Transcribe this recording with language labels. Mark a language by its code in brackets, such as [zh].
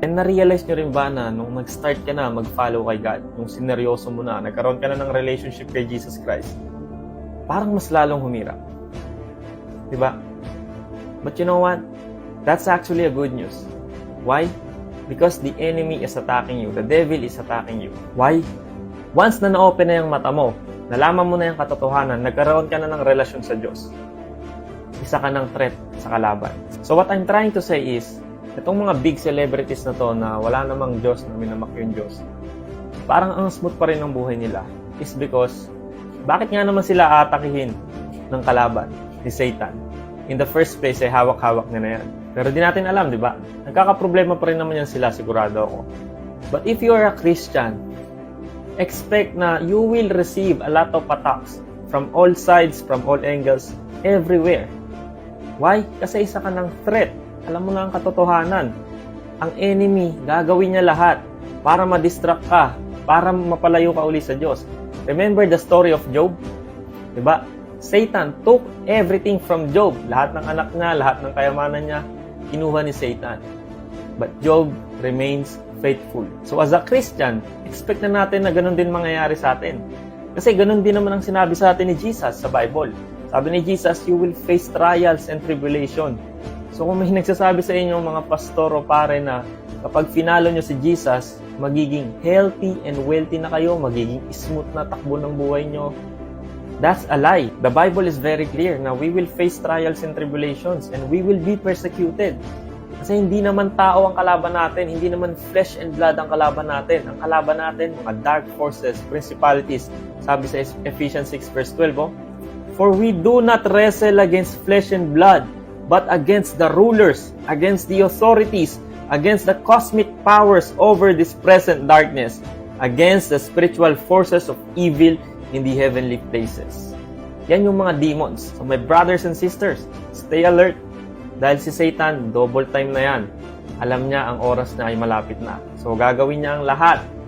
[tl] And na-realize nyo rin ba na nung nag-start ka na mag-follow kay God, nung sineryoso mo na, nagkaroon ka na ng relationship kay Jesus Christ, parang mas lalong humirap. Diba? [en] But you know what? That's actually a good news. Why? Because the enemy is attacking you. The devil is attacking you. Why? [tl] Once na na-open na yung mata mo, nalaman mo na yung katotohanan, nagkaroon ka na ng relasyon sa Diyos. Isa ka ng threat sa kalaban. [en] So what I'm trying to say is, [tl] itong mga big celebrities na to na wala namang Diyos, na minamak yung Diyos, parang ang smooth pa rin ng buhay nila is because, bakit nga naman sila atakihin ng kalaban, ni Satan? In the first place, ay hawak-hawak na yan. Pero di natin alam, di ba? Nagkakaproblema pa rin naman yan sila, sigurado ako. [en] But if you are a Christian, expect na you will receive a lot of attacks from all sides, from all angles, everywhere. [tl] Why? Kasi isa ka ng threat. Alam mo na ang katotohanan. Ang enemy, gagawin niya lahat para ma-distract ka, para mapalayo ka uli sa Diyos. [en] Remember the story of Job? [tl] Di ba? [en] Satan took everything from Job. [tl] Lahat ng anak niya, lahat ng kayamanan niya, kinuha ni Satan. [en] But Job remains faithful. So as a Christian, expect [tl] na natin na ganun din mangyayari sa atin. Kasi ganun din naman ang sinabi sa atin ni Jesus sa Bible. Sabi ni Jesus, [en] you will face trials and tribulation. [tl] So kung may nagsasabi sa inyo mga pastor o pare na kapag finalo nyo si Jesus, magiging healthy and wealthy na kayo, magiging smooth na takbo ng buhay nyo, [en] that's a lie. The Bible is very clear na we will face trials and tribulations and we will be persecuted. [tl] Kasi hindi naman tao ang kalaban natin, hindi naman flesh and blood ang kalaban natin. Ang kalaban natin, mga dark forces, principalities. [en] Sabi sa Ephesians 6 verse 12, for we do not wrestle against flesh and blood, but against the rulers, against the authorities, against the cosmic powers over this present darkness, against the spiritual forces of evil in the heavenly places. [tl] Yan yung mga demons. [en] So my brothers and sisters, stay alert. [tl] Dahil si Satan, double time na yan. Alam niya ang oras na ay malapit na. So gagawin niya ang lahat.